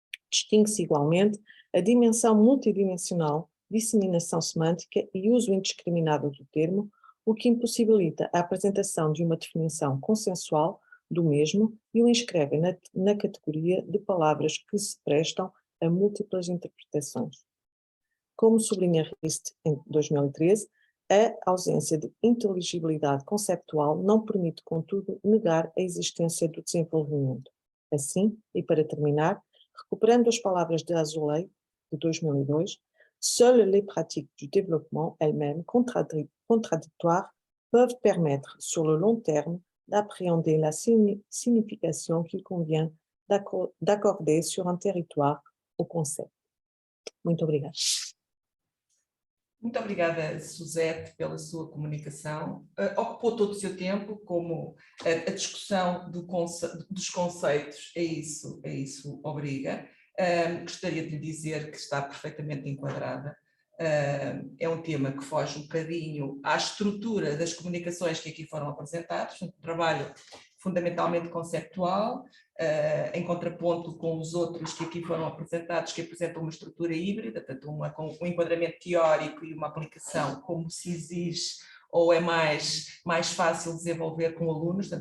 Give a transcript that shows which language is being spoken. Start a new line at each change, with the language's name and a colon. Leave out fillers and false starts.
Portuguese: Distingue-se igualmente a dimensão multidimensional, disseminação semântica e uso indiscriminado do termo, o que impossibilita a apresentação de uma definição consensual do mesmo e o inscreve na categoria de palavras que se prestam a múltiplas interpretações. Como sublinha Rist em 2013, a ausência de inteligibilidade conceptual não permite, contudo, negar a existência do desenvolvimento. Assim, e para terminar, recuperando as palavras de Azoulay, de 2002,
French: seules les pratiques du développement elles-mêmes contradictoires peuvent permettre, sur le long terme, d'appréhender la signification qu'il convient d'accorder sur un territoire au concept.
Portuguese: Muito obrigada. Muito obrigada, Suzete, pela sua comunicação. Ocupou todo o seu tempo, como a discussão dos conceitos, é isso obriga. Gostaria de lhe dizer que está perfeitamente enquadrada. É um tema que foge um bocadinho à estrutura das comunicações que aqui foram apresentadas, um trabalho fundamentalmente conceptual, em contraponto com os outros que aqui foram apresentados, que apresentam uma estrutura híbrida, portanto com um enquadramento teórico e uma aplicação como se exige ou é mais fácil desenvolver com alunos.